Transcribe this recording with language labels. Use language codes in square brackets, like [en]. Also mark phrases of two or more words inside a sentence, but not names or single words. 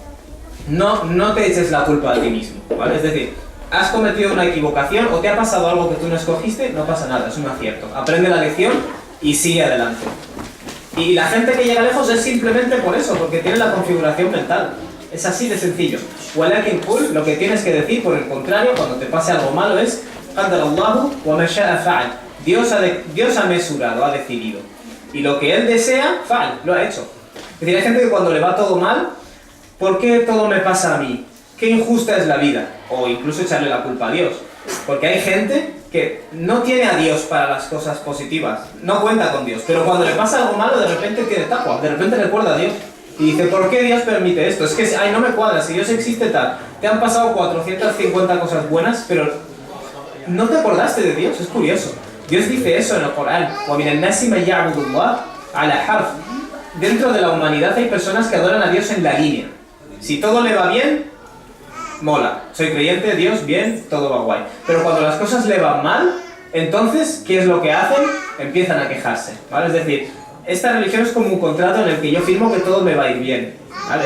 [es] No te eches la culpa a ti mismo, ¿vale? Es decir, has cometido una equivocación o te ha pasado algo que tú no escogiste, no pasa nada, es un acierto. Aprende la lección y sigue adelante. Y la gente que llega lejos es simplemente por eso, porque tiene la configuración mental. Es así de sencillo. [ar] ولكن قل, [es] lo que tienes que decir, por el contrario, cuando te pase algo malo es [ar] قدر الله وما شاء فعل. [es] Dios ha mesurado, ha decidido. Y lo que Él desea, fa'al, lo ha hecho. Es decir, hay gente que cuando le va todo mal, ¿por qué todo me pasa a mí? Qué injusta es la vida. O incluso echarle la culpa a Dios. Porque hay gente que no tiene a Dios para las cosas positivas, no cuenta con Dios, pero cuando le pasa algo malo de repente tiene taqwa, de repente recuerda a Dios y dice, ¿por qué Dios permite esto? Es que, ay, no me cuadra, si Dios existe tal, te han pasado 450 cosas buenas, pero no te acordaste de Dios, es curioso. Dios dice eso en el Corán, [ar] وَمِنَ النَّاسِ مَن يَعْبُدُ اللَّهَ عَلَى حَرْفٍ. [es] Dentro de la humanidad hay personas que adoran a Dios en la línea. Si todo le va bien, mola, soy creyente, Dios, bien, todo va guay. Pero cuando las cosas le van mal, entonces, ¿qué es lo que hacen? Empiezan a quejarse, ¿vale? Es decir, esta religión es como un contrato en el que yo firmo que todo me va a ir bien, ¿vale?